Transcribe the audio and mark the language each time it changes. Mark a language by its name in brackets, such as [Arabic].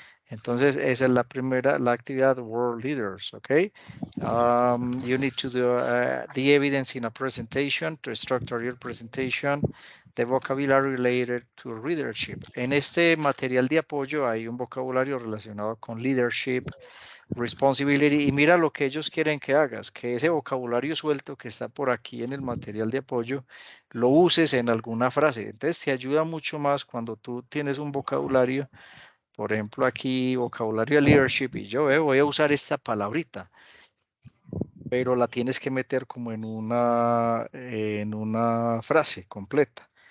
[Spanish] Entonces, esa es la primera, la actividad World Leaders, ¿ok? [English] You need to do the evidence in a presentation to structure your presentation, the vocabulary related to leadership. [Spanish] En este material de apoyo hay un vocabulario relacionado con leadership, responsibility, y mira lo que ellos quieren que hagas, que ese vocabulario suelto que está por aquí en el material de apoyo, lo uses en alguna frase. Entonces te ayuda mucho más cuando tú tienes un vocabulario, por ejemplo aquí vocabulario de leadership, y yo voy a usar esta palabrita, pero la tienes que meter como en una frase completa.